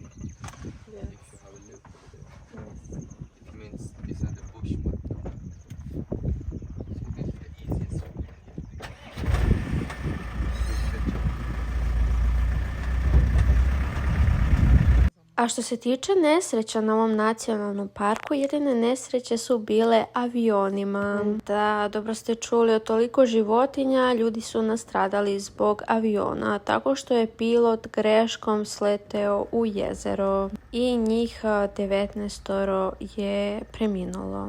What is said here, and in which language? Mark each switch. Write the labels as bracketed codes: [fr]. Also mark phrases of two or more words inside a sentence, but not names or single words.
[en] Yes. If you have a look over there, it means these are the bush mark. So this is the easiest way. [sr] A što se tiče nesreća na ovom nacionalnom parku, jedine nesreće su bile avionima. Da, dobro ste čuli, od toliko životinja ljudi su nastradali zbog aviona, tako što je pilot greškom sleteo u jezero i njih 19 je preminulo.